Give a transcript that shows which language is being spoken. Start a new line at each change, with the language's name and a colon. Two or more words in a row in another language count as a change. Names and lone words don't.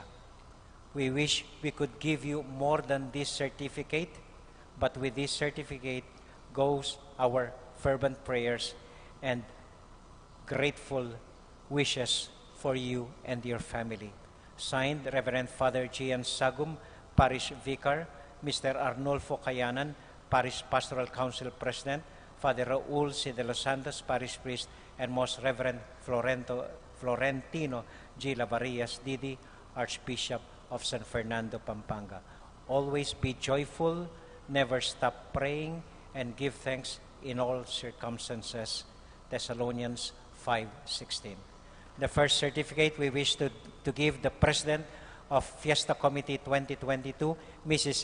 English: We wish we could give you more than this certificate, but with this certificate goes our fervent prayers and grateful wishes for you and your family. Signed, Reverend Father Gian Sagum, Parish Vicar, Mr. Arnulfo Cayanan, Parish Pastoral Council President, Father Raul C. de los Santos, Parish Priest, and Most Reverend Florentino G. Lavarias, Didi, Archbishop of San Fernando, Pampanga. Always be joyful, never stop praying, and give thanks in all circumstances. Thessalonians 5:16. The first certificate we wish to give the President of Fiesta Committee 2022, Mrs.